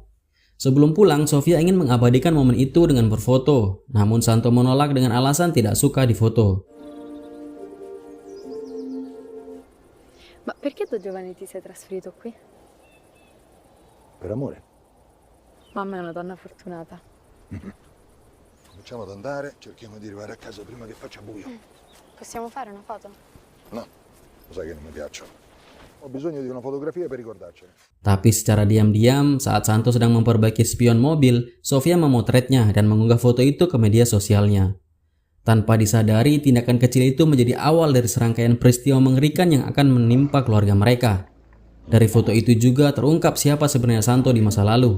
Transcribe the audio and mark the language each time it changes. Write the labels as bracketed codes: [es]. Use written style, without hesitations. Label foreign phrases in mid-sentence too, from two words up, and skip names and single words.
[id] Sebelum pulang, Sofia ingin mengabadikan momen itu dengan berfoto, namun Santo menolak dengan alasan tidak suka difoto. [it] Ma perché da giovane ti sei trasferito qui? Per amore. Mamma è una donna fortunata. Cominciamo ad andare, cerchiamo di arrivare a casa prima che faccia buio. Possiamo fare una foto? No, lo sai che non mi piacciono. Ho bisogno di una fotografia per ricordarcene. [id] Tapi secara diam-diam, saat Santo sedang memperbaiki spion mobil, Sofia memotretnya dan mengunggah foto itu ke media sosialnya. Tanpa disadari, tindakan kecil itu menjadi awal dari serangkaian peristiwa mengerikan yang akan menimpa keluarga mereka. Dari foto itu juga terungkap siapa sebenarnya Santo di masa lalu.